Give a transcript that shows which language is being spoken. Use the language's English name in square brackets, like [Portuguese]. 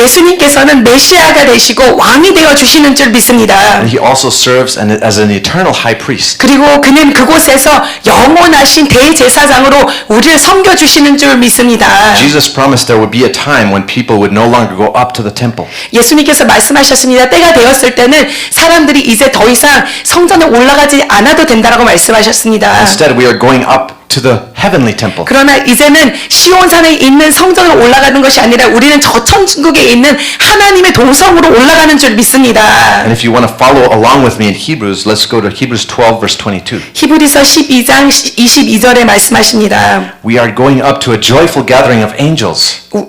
[Korean] 예수님께서는 메시아가 되시고 왕이 되어 주시는 줄 믿습니다. [English] And He also serves as an eternal high priest. [Korean] 그리고 그는 그곳에서 영원하신 대제사장으로 우리를 섬겨 주시는 줄 믿습니다. [English] Jesus promised there would be a time when people would no longer go up to the temple. [Korean] 예수님께서 말씀하셨습니다. 때가 되었을 때는 사람들이 이제 더 이상 성전에 올라가지 않아도 된다라고 말씀하셨습니다. [English] Instead, we are going up to the heavenly temple. [Korean] 그러나 이제는 시온산에 있는 성전으로 올라가는 것이 아니라 우리는 저 천국에 있는 하나님의 도성으로 올라가는 줄 믿습니다. [English] And if you want to follow along with me in Hebrews, let's go to Hebrews 12 verse 22. [Korean] 히브리서 12장 22절에 말씀하십니다. [English] We are going up to a joyful gathering of angels.